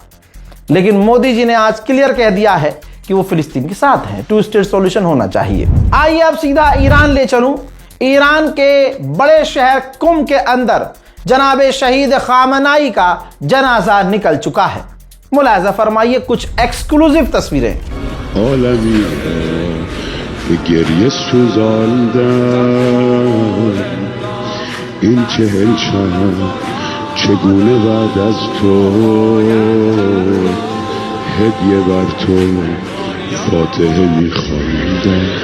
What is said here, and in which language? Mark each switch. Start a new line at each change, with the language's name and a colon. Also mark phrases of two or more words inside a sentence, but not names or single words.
Hindi: लेकिन मोदी जी ने आज क्लियर कह दिया है कि वो फिलिस्तीन के साथ है,
English: 2 state solution
Hindi: होना चाहिए। आइए अब सीधा ईरान ले चलूं। ईरान के बड़े शहर कुम के अंदर जनाबे शहीद खामनाई का जनाजा निकल चुका है। मुलाजा फरमाइए कुछ एक्सक्लूसिव तस्वीरें।
Persian: این 40 شب چگونه بعد از تو هدیه بر تو فاتحه میخواندم